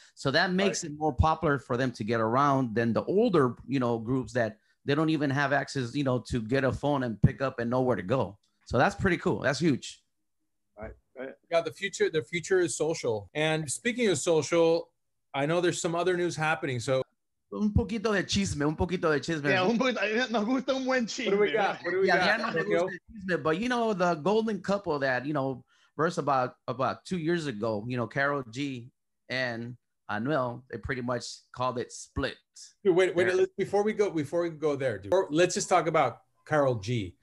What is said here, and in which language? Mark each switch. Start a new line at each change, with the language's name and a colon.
English: So that makes it more popular for them to get around than the older, you know, groups that they don't even have access, you know, to get a phone and pick up and know where to go. So that's pretty cool. That's huge. Right. Yeah, the future is social. And speaking of social, I know there's some other news happening. So
Spanish: un poquito de chisme. Yeah, nos gusta un buen chisme.
English: What do we got? Chisme, but you know, the golden couple that, you know, verse about 2 years ago, you know, Karol G and Anuel, they pretty much called it split. Dude, wait, before we go there, dude, let's just talk about Karol G.